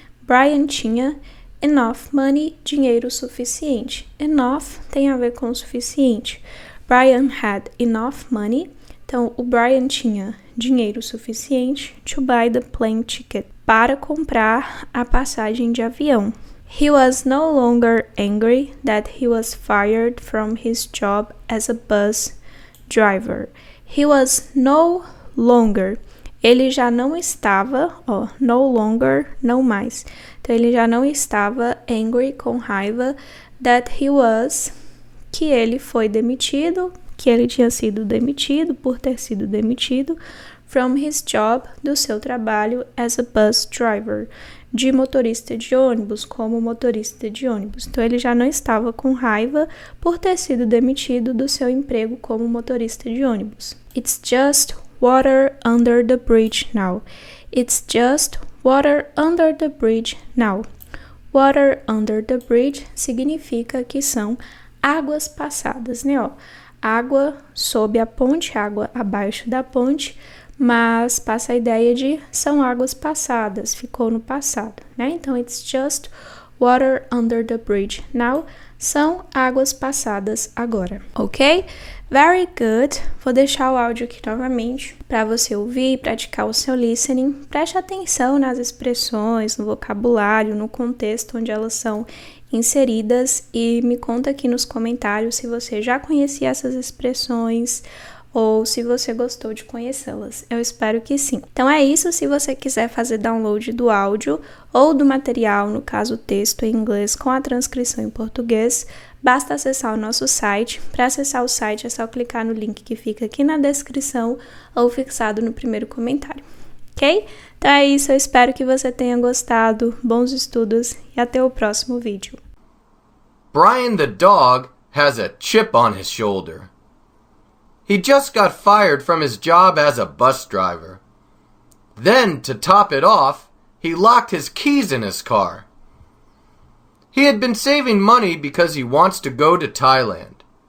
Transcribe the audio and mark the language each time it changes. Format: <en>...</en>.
<pt>Brian tinha</pt> <en>enough money,</en> <pt>dinheiro suficiente. Enough tem a ver com suficiente.</pt> <en>Brian had enough money.</en> <pt>Então, o Brian tinha dinheiro suficiente</pt> <en>to buy the plane ticket,</en> <pt>para comprar a passagem de avião.</pt> <en>He was no longer angry that he was fired from his job as a bus driver. He was no longer.</en> <pt>Ele já não estava,</pt> <en>no longer,</en> <pt>não mais. Então, ele já não estava angry, com raiva,</pt> <en>that he was,</en> <pt>que ele foi demitido, que ele tinha sido demitido, por ter sido demitido,</pt> <en>from his job,</en> <pt>do seu trabalho,</pt> <en>as a bus driver,</en> <pt>de motorista de ônibus, como motorista de ônibus. Então, ele já não estava com raiva por ter sido demitido do seu emprego como motorista de ônibus.</pt> <en>It's just water under the bridge now. It's just water under the bridge now. Water under the bridge</en> <pt>significa que são águas passadas, né? Água sob a ponte, água abaixo da ponte, mas passa a ideia de são águas passadas, ficou no passado, né? Então,</pt> <en>it's just water under the bridge now.</en> <pt>São águas passadas agora, ok?</pt> <en>Very good.</en> <pt>Vou deixar o áudio aqui novamente para você ouvir e praticar o seu listening. Preste atenção nas expressões, no vocabulário, no contexto onde elas são inseridas e me conta aqui nos comentários se você já conhecia essas expressões ou se você gostou de conhecê-las. Eu espero que sim. Então é isso. Se você quiser fazer download do áudio ou do material, no caso texto em inglês com a transcrição em português, basta acessar o nosso site. Para acessar o site é só clicar no link que fica aqui na descrição ou fixado no primeiro comentário. Ok? Então é isso, eu espero que você tenha gostado, bons estudos e até o próximo vídeo.</pt> <en>Brian the dog has a chip on his shoulder. He just got fired from his job as a bus driver. Then, to top it off, he locked his keys in his car. He had been saving money because he wants to go to Thailand.</en>